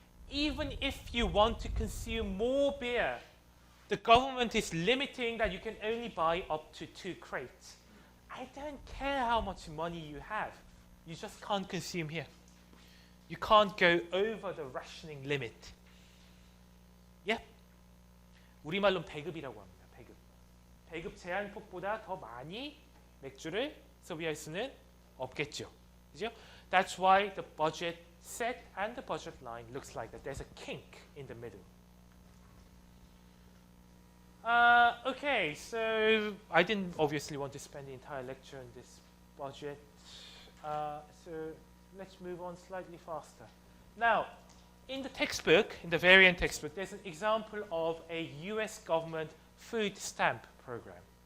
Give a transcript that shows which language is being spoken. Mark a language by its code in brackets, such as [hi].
[en] Even if you want to consume more beer, the government is limiting that you can only buy up to 2 crates. I don't care how much money you have. You just can't consume here. You can't go over the rationing limit. Yeah? [ko] 우리말로는 배급이라고 합니다. 배급. 배급 제한폭보다 더 많이 맥주를 소비할 수는 없겠죠. 그죠? [en] That's why the budget set and the budget line looks like that. There's a kink in the middle. Okay, so I didn't obviously want to spend the entire lecture on this budget. So let's move on slightly faster. Now, in the textbook, in the variant textbook, there's an example of a US government food stamp program.